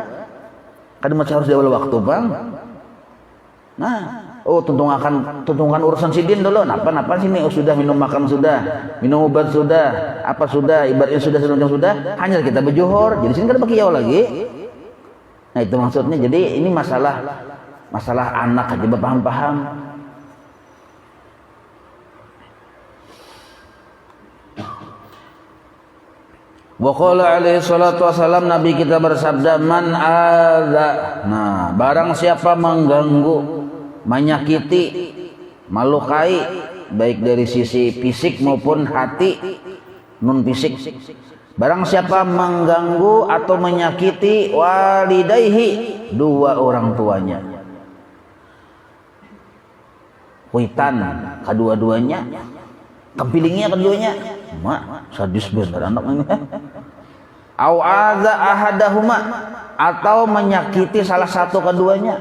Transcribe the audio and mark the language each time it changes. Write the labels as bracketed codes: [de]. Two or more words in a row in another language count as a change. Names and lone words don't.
[bjn] Kadang masih harus diawal waktu bang. Nah, tuntungan urusan sidin dulu. Napa sini? Oh sudah minum makan sudah, minum obat sudah, apa sudah, ibaratnya sudah. Hanya kita berjuhur. Jadi sini kan pakai jauh lagi. Nah itu maksudnya. Jadi ini masalah anak aja paham. [ar] وقال عليه الصلاة والسلام, [bjn] Nabi kita bersabda, [ar] من آذى, [bjn] nah barang siapa mengganggu, menyakiti, melukai baik dari sisi fisik maupun hati, nun fisik. Barang siapa mengganggu atau menyakiti walidayhi, dua orang tuanya, kuitan kedua-duanya, kepilingnya keduanya, mak sadis bener anak ini. [ar] أو آذى أحدهما, [bjn] atau menyakiti salah satu keduanya.